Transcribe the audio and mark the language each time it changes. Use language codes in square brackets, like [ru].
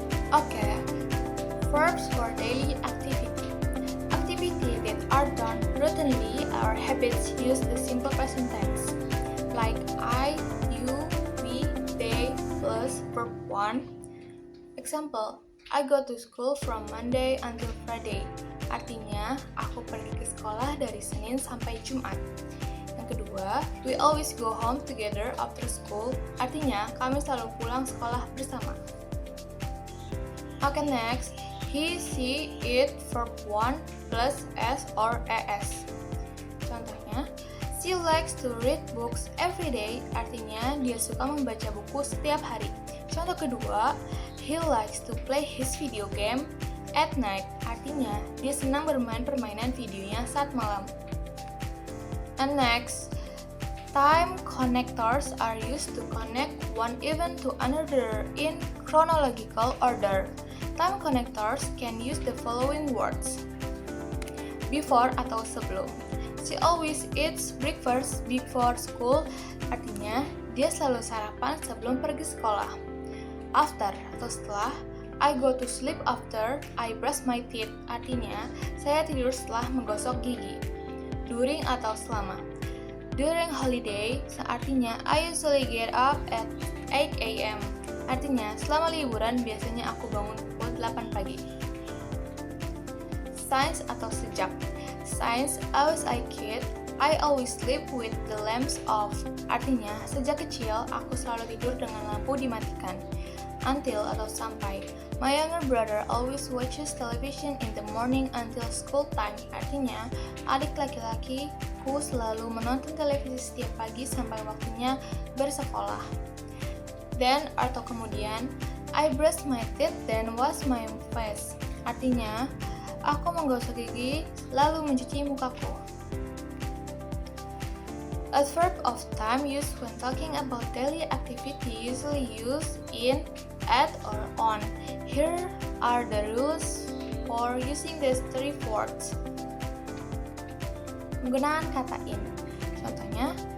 [en] Okay, first for daily activity. Activity that are done routinely or habits use the simple present tense, like I, you, we, they, plus verb 1. Example, I go to school from Monday until Friday. [id] Artinya, aku pergi ke sekolah dari Senin sampai Jumat. Yang kedua, [en] we always go home together after school. [id] Artinya, kami selalu pulang sekolah bersama. [en] Okay, next, he, she, it, verb 1 plus s or es. Contohnya, she likes to read books every day. [id] Artinya, dia suka membaca buku setiap hari. Contoh kedua, [en] he likes to play his video game at night. [id] Artinya, dia senang bermain permainan videonya saat malam. [en] And next, time connectors are used to connect one event to another in chronological order. Time connectors can use the following words: before [id] atau sebelum. [en] She always eats breakfast before school. [id] Artinya, dia selalu sarapan sebelum pergi sekolah. [en] After [id] atau setelah. [en] I go to sleep after I brush my teeth. [id] Artinya, saya tidur setelah menggosok gigi. During atau selama. [en] During holiday, artinya I usually get up at 8 a.m. [id] Artinya, selama liburan biasanya aku bangun pukul 8 pagi. [en] Since [id] atau sejak. [en] Since I was a kid, I always sleep with the lamps off. [id] Artinya, sejak kecil aku selalu tidur dengan lampu dimatikan. Until atau sampai. [en] My younger brother always watches television in the morning until school time. [id] Artinya, adik laki-lakiku selalu menonton televisi setiap pagi sampai waktunya bersekolah. [en] Then [id] atau kemudian, [en] I brush my teeth then wash my face. [id] Artinya, aku menggosok gigi lalu mencuci mukaku. [en] A verb of time used when talking about daily activity usually used in, at, or on. Here are the rules for using these three words. [id] Penggunaan kata in. Contohnya,